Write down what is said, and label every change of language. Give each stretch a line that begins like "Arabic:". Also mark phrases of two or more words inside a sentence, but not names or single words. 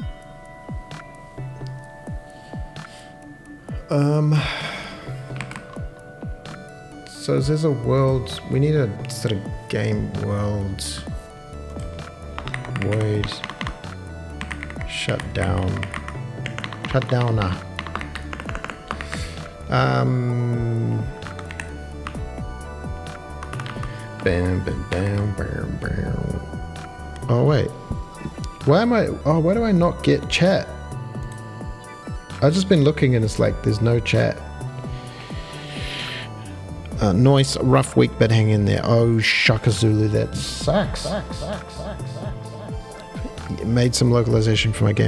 English: So there's a world, we need a sort of game world void shutdown. Shutdowner. Bam, bam, bam, bam, bam. Oh wait. Why do I not get chat? I've just been looking and it's like there's no chat. Nice, rough week, but hang in there. Oh, Shaka Zulu, that sucks. Made some localization for my game.